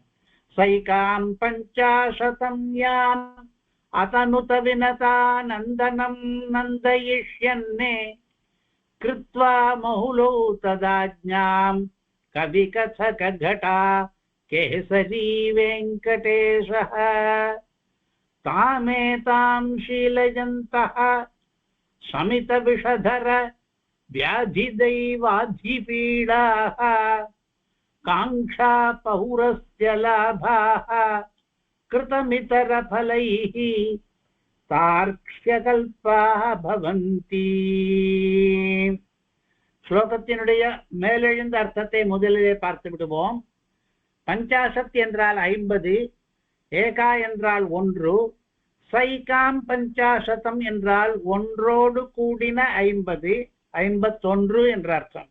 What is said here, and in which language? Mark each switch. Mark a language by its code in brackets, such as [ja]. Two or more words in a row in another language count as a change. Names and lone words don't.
[sa] सैकां पञ्चाशतं यां अतनुत विनता नन्दनं नन्दयिष्यन्ने कृत्वा मौलौ तदाज्ञां कविकथक घटा केसरी वेङ्कटेशः तामेतां शीलयन्तः शमित विषधर व्याधिदैवाधिपीडाः काङ्क्षा पौरस्य लाभाः कृतमितरफलैः तार्क्ष्यकल्पाः भवन्ति. [ta] ஸ்லோகத்தினுடைய மேலெழுந்த அர்த்தத்தை முதலிலே பார்த்து விடுவோம். பஞ்சாசத் என்றால் 50, ஏகா என்றால் 1, [sa] सैकां पञ्चाशतम् [ta] என்றால் ஒன்றோடு கூடின 50, 51 என்ற அர்த்தம்.